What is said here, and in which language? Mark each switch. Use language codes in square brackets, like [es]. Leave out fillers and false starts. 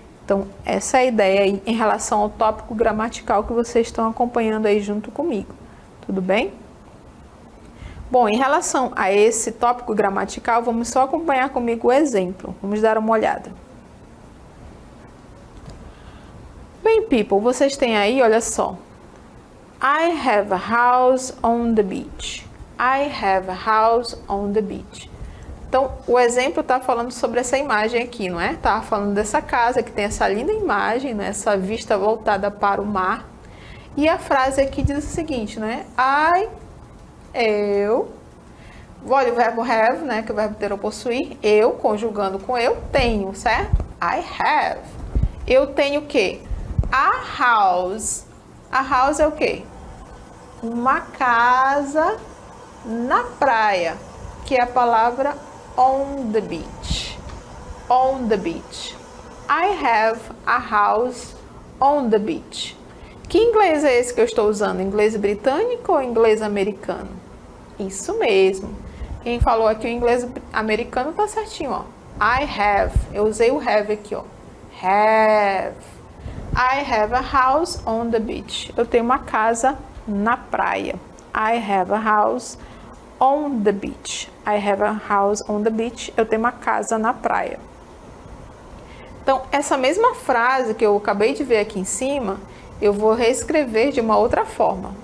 [pt] Então, essa é a ideia aí em relação ao tópico gramatical que vocês estão acompanhando aí junto comigo. Tudo bem? Bom, em relação a esse tópico gramatical, vamos só acompanhar comigo o exemplo. Vamos dar uma olhada. Bem, people, vocês têm aí, olha só. [en] I have a house on the beach. I have a house on the beach. [pt] Então, o exemplo está falando sobre essa imagem aqui, não é? Tá falando dessa casa que tem essa linda imagem, né? Essa vista voltada para o mar. E a frase aqui diz o seguinte, né? Eu. Olha o verbo have, né? Que é o verbo ter ou possuir. Eu, conjugando com eu, tenho, certo? [en] I have. [pt] Eu tenho o quê? [en] A house. [pt] A house é o quê? Uma casa na praia, que é a palavra [en] on the beach. On the beach. I have a house on the beach. [pt] Que inglês é esse que eu estou usando? Inglês britânico ou inglês americano? Isso mesmo. Quem falou aqui o inglês americano tá certinho, ó. [en] I have. [pt] Eu usei o have aqui, ó. Have. [en] I have a house on the beach. [pt] Eu tenho uma casa na praia. [en] I have a house on the beach. I have a house on the beach. [pt] Eu tenho uma casa na praia. Então, essa mesma frase que eu acabei de ver aqui em cima, eu vou reescrever de uma outra forma.